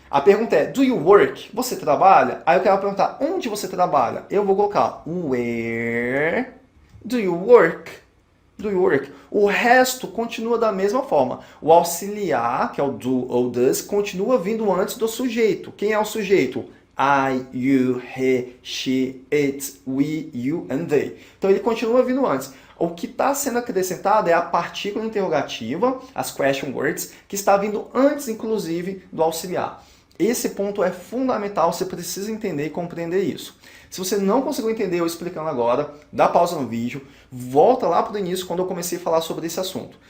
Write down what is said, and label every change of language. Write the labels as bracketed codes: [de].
[pt] A pergunta é, [en] do you work? [pt] Você trabalha? Aí eu quero perguntar, onde você trabalha? Eu vou colocar, [en] where do you work? Do you work? [pt] O resto continua da mesma forma. O auxiliar, que é o do ou does, continua vindo antes do sujeito. Quem é o sujeito? [en] I, you, he, she, it, we, you and they. [pt] Então ele continua vindo antes. O que está sendo acrescentado é a partícula interrogativa, as question words, que está vindo antes, inclusive, do auxiliar. Esse ponto é fundamental, você precisa entender e compreender isso. Se você não conseguiu entender eu explicando agora, dá pausa no vídeo, volta lá para o início quando eu comecei a falar sobre esse assunto.